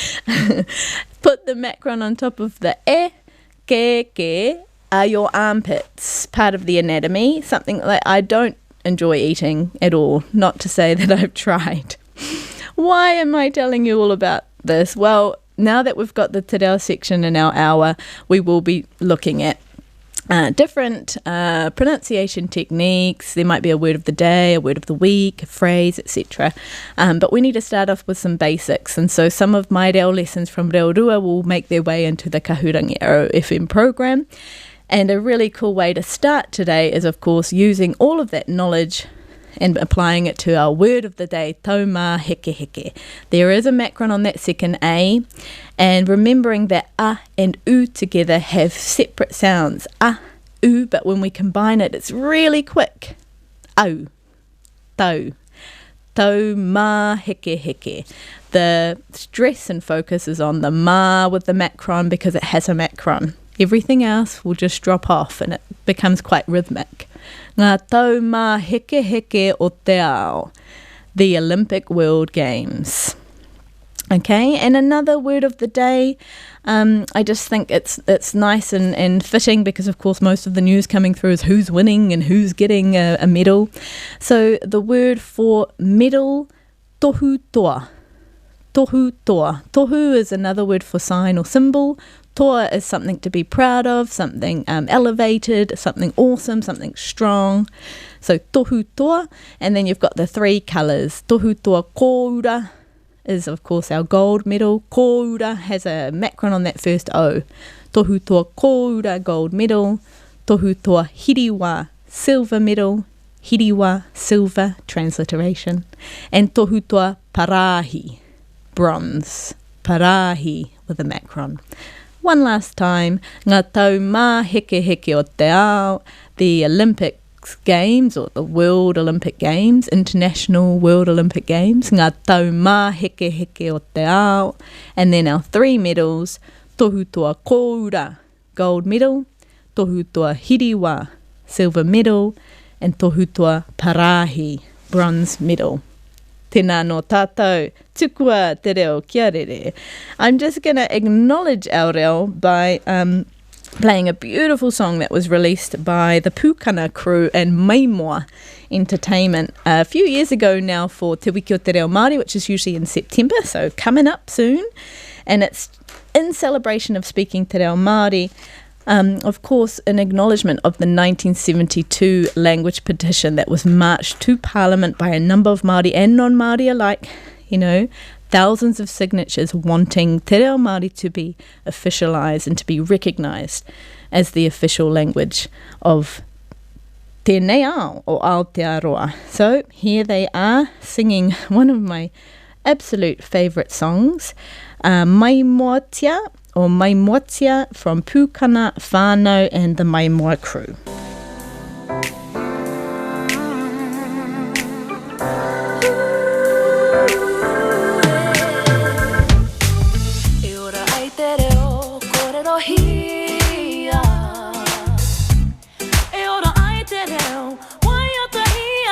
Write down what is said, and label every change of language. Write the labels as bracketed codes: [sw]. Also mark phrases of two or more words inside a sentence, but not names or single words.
[en] Put the macron on top of the E. Keke are your armpits, part of the anatomy, something that I don't enjoy eating at all, not to say that I've tried. Why am I telling you all about this? Well, now that we've got the [mi] te reo [en] section in our hour, we will be looking at different pronunciation techniques. There might be a word of the day, a word of the week, a phrase, etc. But we need to start off with some basics. And so some of my reo lessons from Reo Rua will make their way into the Kahurangi Arrow FM program. And a really cool way to start today is, of course, using all of that knowledge and applying it to our word of the day, [mi] taumā heke heke. [en] There is a macron on that second A, and remembering that a and u together have separate sounds, a, u, but when we combine it, it's really quick. [mi] Au, tau, taumā heke heke. [en] The stress and focus is on the ma with the macron because it has a macron. Everything else will just drop off and it becomes quite rhythmic. [mi] Ngā taumā heke heke o te ao, [en] the Olympic World Games. Okay, and another word of the day, I just think it's nice and fitting because, of course, most of the news coming through is who's winning and who's getting a medal. So the word for medal, [mi] tohu toa. Tohu toa. [en] Tohu is another word for sign or symbol. Toa is something to be proud of, something elevated, something awesome, something strong. [mi] So tohu toa, [en] and then you've got the three colours. [mi] Tohu toa koura [en] is, of course, our gold medal. Koura has a macron on that first O. [mi] Tohu toa koura, [en] gold medal. [mi] Tohu toa hiriwa, [en] silver medal. Hiriwa, silver, transliteration. And [mi] tohu toa parahi, [en] bronze. Parahi with a macron. One last time, [mi] ngā taumā heke heke o te ao, [en] the Olympic Games or the World Olympic Games, International World Olympic Games, [mi] ngā taumā heke heke o te ao, [en] and then our three medals, [mi] tohu toa koura, [en] gold medal, [mi] tohu toa hiriwa, [en] silver medal, and [mi] tohu toa parahi, [en] bronze medal. [mi] Tēnā no tātou, tukua te reo kia rere. [en] I'm just going to acknowledge our reo by playing a beautiful song that was released by the Pūkana crew and Maimoa Entertainment a few years ago now for Te Wiki o Te Reo Māori, which is usually in September, so coming up soon. And it's in celebration of speaking Te Reo Māori. Of course, an acknowledgement of the 1972 language petition that was marched to Parliament by a number of Māori and non-Māori alike, you know, thousands of signatures wanting Te Reo Māori to be officialised and to be recognised as the official language of [mi] tēnei ao o Aotearoa. [en] So here they are singing one of my absolute favourite songs, Maimoatia, or Maimoatia from Pūkana Whānau and the Maimoa crew. [mi] E ora ai te reo, kōrero hia. E ora ai te reo, wai o te hia.